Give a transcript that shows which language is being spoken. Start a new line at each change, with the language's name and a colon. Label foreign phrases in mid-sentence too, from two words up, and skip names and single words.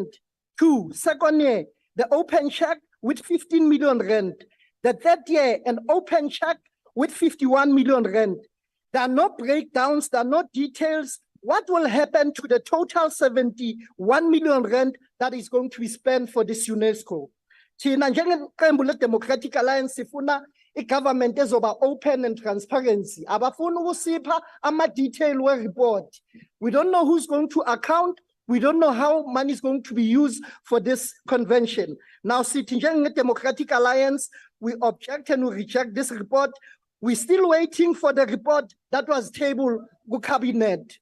English: 2, second year, the open check with 15 million rand. The third year, an open check with 51 million rand. There are no breakdowns, there are no details. What will happen to the total 71 million rand that is going to be spent for this UNESCO?
Zulu: Thina njengeqembu le-Democratic Alliance sifuna i-government ezoba
English: open and transparency.
Zulu: Abafuna ukusipha ama-detail we-report.
English: We don't know who's going to account, We don't know how money is going to be used for this convention. Now, sitting in the Democratic Alliance, we object and we reject this report. We're still waiting for the report that was tabled to cabinet.